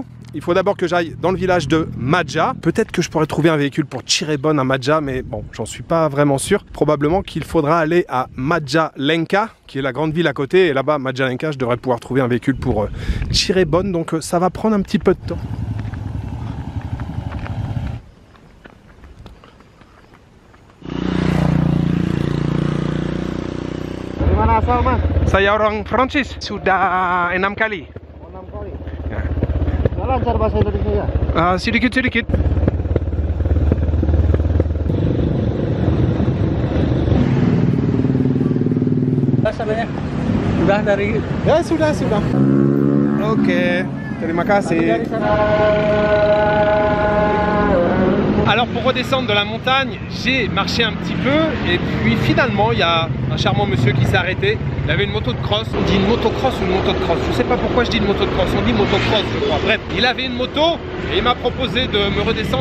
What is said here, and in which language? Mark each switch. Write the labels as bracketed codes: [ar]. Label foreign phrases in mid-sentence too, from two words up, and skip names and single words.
[fr] Il faut d'abord que j'aille dans le village de Madja. Peut-être que je pourrais trouver un véhicule pour Cirebon à Madja, mais bon, j'en suis pas vraiment sûr. Probablement qu'il faudra aller à Majalengka, qui est la grande ville à côté. Et là-bas, Majalengka, je devrais pouvoir trouver un véhicule pour Cirebon. Donc ça va prendre un petit peu de temps. [id] Dari mana asal, Mas? Saya orang Prancis, sudah 6 kali. 6 kali. Lancar bahasa Indonesia? Sedikit-sedikit. Sebenarnya udah dari Ya sudah. Oke, terima kasih. [fr] Alors pour redescendre de la montagne, j'ai marché un petit peu et puis finalement il y a un charmant monsieur qui s'est arrêté. Il avait une moto de cross. On dit une motocross ou une moto de cross? Je sais pas pourquoi je dis une moto de cross, on dit motocross je crois. Bref, il avait une moto et il m'a proposé de me redescendre.